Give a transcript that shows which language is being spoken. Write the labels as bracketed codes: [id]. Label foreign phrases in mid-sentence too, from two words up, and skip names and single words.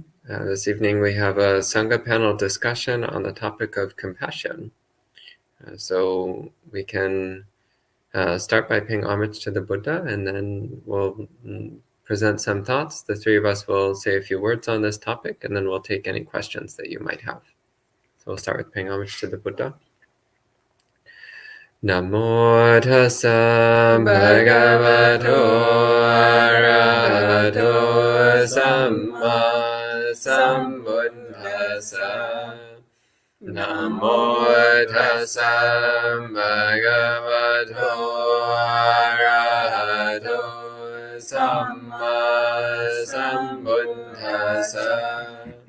[en] This evening we have a Sangha panel discussion on the topic of compassion. So we can start by paying homage to the Buddha, and then we'll present some thoughts. The three of us will say a few words on this topic, and then we'll take any questions that you might have. So we'll start with paying homage to the Buddha. [pi] Namo tassa bhagavato arahato samma sambuddhassa. Namo tassa bhagavato arahato samma sambuddhassa.